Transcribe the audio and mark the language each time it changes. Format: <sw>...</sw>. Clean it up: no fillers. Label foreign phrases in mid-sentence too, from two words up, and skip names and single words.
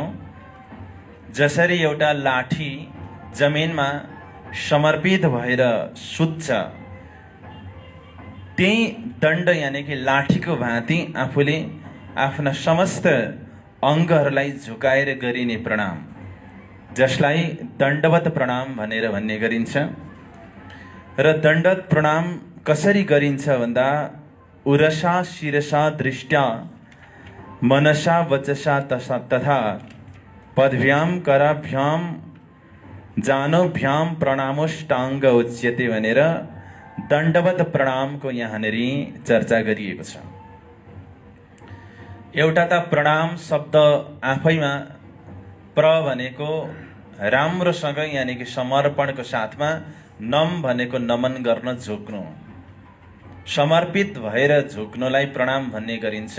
<ne>जसरी एउटा लाठी जमिनमा समर्पित भएर सुत्छ, त्यही दण्ड यानि कि लाठीको भाँति आफूले आफ्ना समस्त अङ्गहरूलाई झुकाएर गरिने प्रणाम, जसलाई दण्डवत प्रणाम भनेर भन्ने गरिन्छ। र दण्डवत प्रणाम कसरी गरिन्छ भन्दा</ne> <sa>उरसा शिरसा दृष्ट्या मनसा वचसा तथा पदभ्याम कराभ्याम जानोभ्याम प्रणामोष्टाङ्ग उच्यते</sa> <ne>भनेर दण्डवत प्रणामको यहाँनिर चर्चा गरिएको छ। एउटा त प्रणाम शब्द आफैमा प्र भनेको राम्रोसँग यानि कि समर्पणको साथमा, नम भनेको नमन गर्न झुक्नु, समर्पित भएर झुक्नुलाई प्रणाम भन्ने गरिन्छ।</ne>